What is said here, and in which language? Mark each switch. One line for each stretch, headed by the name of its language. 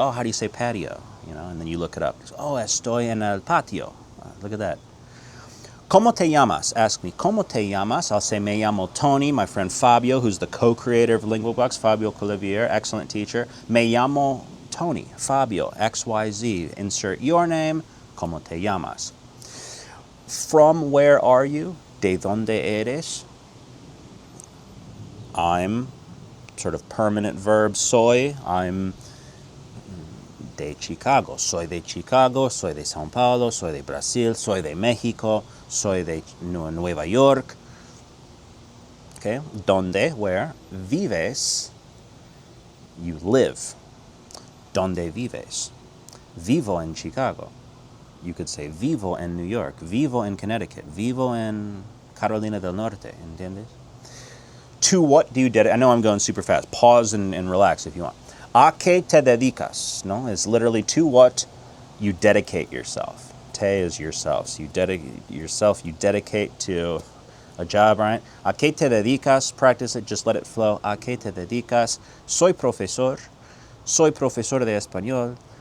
English: Oh, how do you say patio? You know, and then you look it up.
Spanish: Oh, estoy en el patio.
English: Look at that.
Spanish: ¿Cómo te llamas?
English: Ask me,
Spanish: ¿Cómo te llamas?
English: I'll say,
Spanish: me llamo Tony.
English: My friend Fabio, who's the co-creator of LinguaBlox, Fabio Colivier, excellent teacher.
Spanish: Me llamo Tony, Fabio, XYZ.
English: Insert your name,
Spanish: ¿Cómo te llamas?
English: From where are you?
Spanish: ¿De dónde eres?
English: I'm, sort of permanent verb, soy. I'm de Chicago.
Spanish: Soy de Chicago, soy de São Paulo, soy de Brasil, soy de México, soy de Nueva York. Okay, ¿Dónde?
English: Where?
Spanish: Vives?
English: You live.
Spanish: ¿Dónde vives? Vivo en Chicago.
English: You could say
Spanish: vivo en New York, vivo en Connecticut, vivo en Carolina del Norte, ¿entiendes?
English: To what do you dedicate? I know I'm going super fast. Pause and relax if you want.
Spanish: ¿A qué te dedicas?
English: No, it's literally to what you dedicate yourself. Te is yourself. So you dedicate yourself, you dedicate to a job, right?
Spanish: ¿A qué te dedicas?
English: Practice it, just let it flow.
Spanish: ¿A qué te dedicas? Soy profesor. Soy profesor de español.